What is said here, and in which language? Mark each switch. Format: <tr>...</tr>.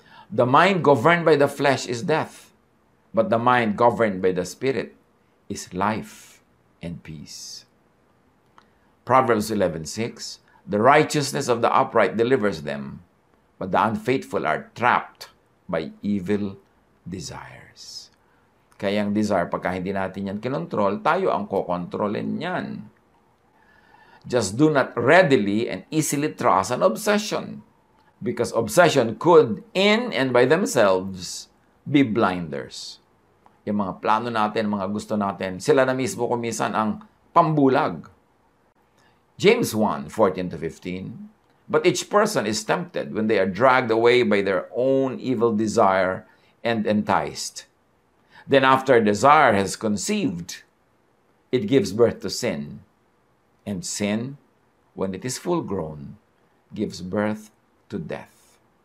<en>The mind governed by the flesh is death, but the mind governed by the Spirit is life and peace. Proverbs 11:6. The righteousness of the upright delivers them, but the unfaithful are trapped by evil desires.</en> <tl>Kaya ang desire, pagka hindi natin yan kinontrol, tayo ang kokontrolin yan.</tl> <en>Just do not readily and easily trust an obsession, because obsession could, in and by themselves, be blinders.</en> <tl>Yung mga plano natin, mga gusto natin, sila na mismo kumisan ang pambulag.</tl> <en>James 1:14-15. But each person is tempted when they are dragged away by their own evil desire and enticed. Then after desire has conceived, it gives birth to sin. And sin, when it is full grown, gives birth to death.</en>